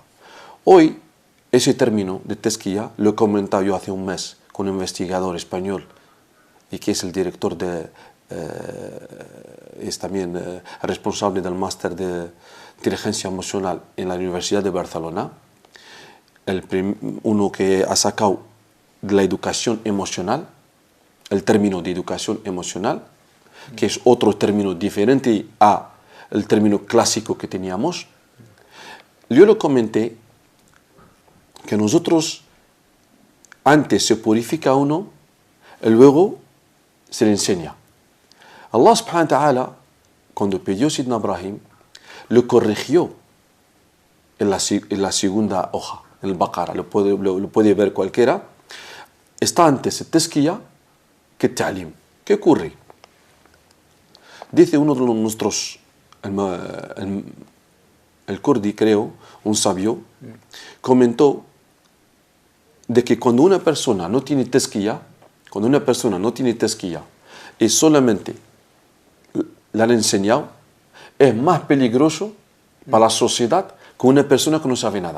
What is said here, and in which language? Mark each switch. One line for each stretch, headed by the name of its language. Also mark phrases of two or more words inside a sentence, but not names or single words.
Spanish: Hoy, ese término de tezkiya lo he comentado yo hace un mes con un investigador español y que es el director de es también responsable del máster de inteligencia emocional en la Universidad de Barcelona, uno que ha sacado de la educación emocional, el término de educación emocional, que es otro término diferente al término clásico que teníamos. Yo le comenté que nosotros antes se purifica uno y luego se le enseña.
Arabic: الله سبحانه وتعالى,
Spanish: cuando pidió a Sidna Ibrahim, lo corrigió en la segunda hoja, en el Baqara, lo puede ver cualquiera. Está antes el tezkiya que el ta'lim. ¿Qué ocurre? Dice uno de nuestros, el Kurdi creo, un sabio, comentó de que cuando una persona no tiene tezkiya, y solamente le han enseñado, es más peligroso para la sociedad que una persona que no sabe nada.